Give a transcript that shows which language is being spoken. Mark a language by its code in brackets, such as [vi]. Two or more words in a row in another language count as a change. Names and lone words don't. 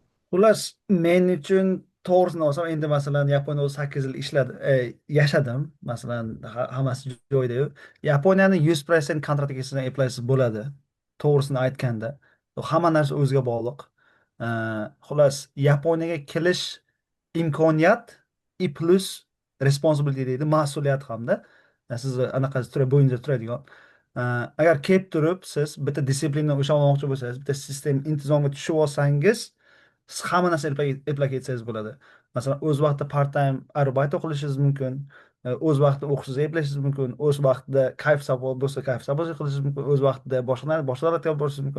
[uz] Xullas, men uchun to'g'risini olsam, endi masalan Yaponiyada 8 yil yashadim. Masalan, hammasi joyida-yu. Yaponiyani 100% kontrakt kelsa eplaysiz bo'ladi. To'g'risini aytganda, hamma narsa o'ziga bog'liq. Xullas, Yaponiyaga kelish imkoniyat i [en] plus responsibility [uz] deydi, mas'uliyat hamda. Siz anaqa bo'yingizda turadigan. Agar kelib turib siz bitta disiplinga o'sha olmoqchi bo'lsangiz, bitta sistem intizomga tushib olsangiz, siz hamma narsani eplab ketsangiz bo'ladi. Masalan, o'z vaqtida [en] part time [uz] arbayt qilishingiz mumkin, o'z vaqtida o'qishingiz eplashingiz mumkin, o'z vaqtida kayf sabot bo'lsa kayf sabot qilishingiz mumkin, o'z vaqtida boshqa davlatga olib borishingiz mumkin.